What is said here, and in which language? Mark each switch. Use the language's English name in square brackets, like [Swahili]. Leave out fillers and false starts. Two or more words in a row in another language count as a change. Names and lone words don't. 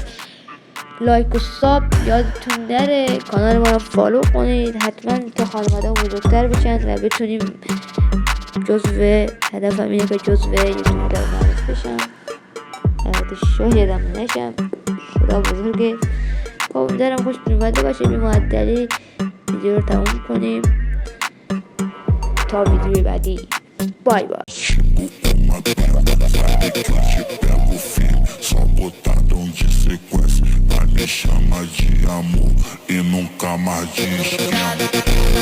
[Persian] لایک و ساب یادتون نره، کانال ما رو فالو کنید حتما تا خانواده بزرگتر بشن و بتونیم هدفم اینه که جزو یوتیوب در معروف بشم، شاهدم نشم. خدا بزرگه. امیدوارم خوشتون اومده باشه. بی معطلی ویدیو رو تموم کنیم تا ویدیو بعدی. بای بای. [Portuguese] Só botadão de sequência pra me chamar de amor e nunca mais de esquema.